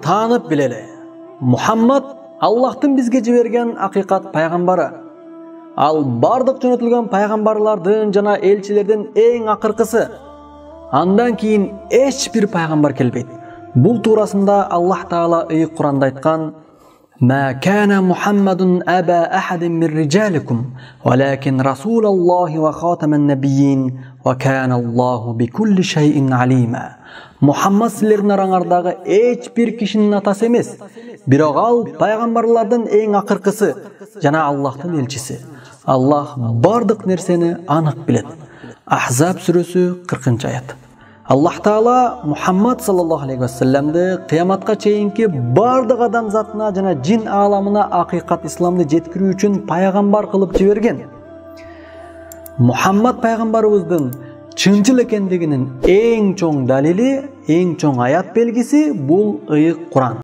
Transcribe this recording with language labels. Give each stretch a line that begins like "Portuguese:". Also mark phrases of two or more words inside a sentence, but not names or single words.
Kyrgyz: таанып билели. Muhammad Аллахтын бизге жиберген акыйкат пайгамбары. Ал бардык жөнөтүлгөн пайгамбарлардын жана элчилердин эң акыркысы. Андан кийин эч бир пайгамбар келбейт. Бул туурасында Аллах Таала ыйык Куранда айткан:
Arabic: "ما كان محمد أبا أحد من رجالكم ولكن رسول الله وخاتم النبيين وكان الله بكل شيء عليما."
Kyrgyz: Muhammad силердин араңардагы эч бир кишинин атасы эмес, бирок ал пайгамбарлардын эң акыркысы жана Аллахтын элчиси. Аллах бардык нерсени анык билет. Ахзаб сүрөсү 40-аят. Аллах Таала Мухаммад
Arabic: صلى الله عليه وسلم
Kyrgyz: кыяматка чейинки бардык адамзатына жана жин ааламына акыйкат исламды жеткирүү үчүн пайгамбар кылып жиберген. Мухаммад пайгамбарыбыздын чынчыл экендигинин эң чоң далили, эң чоң аят белгиси бул ыйык Куран.